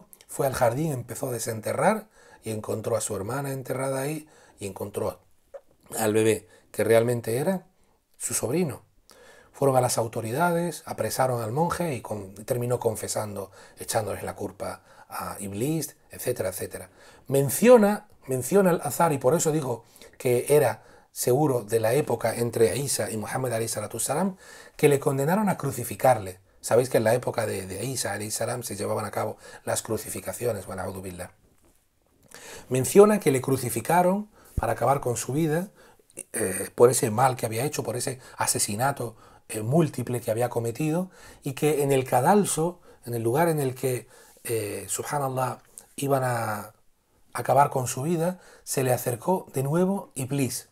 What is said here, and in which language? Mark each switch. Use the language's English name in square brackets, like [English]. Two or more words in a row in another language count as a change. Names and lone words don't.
[Spanish] Fue al jardín, empezó a desenterrar y encontró a su hermana enterrada ahí y encontró al bebé, que realmente era su sobrino. Fueron a las autoridades, apresaron al monje y terminó confesando, echándoles la culpa a Iblis, etcétera, etcétera. Menciona el azar, y por eso digo que era seguro de la época entre Isa y Muhammad [Arabic] alayhi salatu salam, [Spanish] que le condenaron a crucificarle. Sabéis que en la época de Isa [Arabic] alayhi salam [Spanish] se llevaban a cabo las crucificaciones, [Arabic] wa na'udhu billah. [Spanish] Menciona que le crucificaron para acabar con su vida por ese mal que había hecho, por ese asesinato múltiple que había cometido, y que en el cadalso, en el lugar en el que subhanallah iban a acabar con su vida, se le acercó de nuevo Iblis.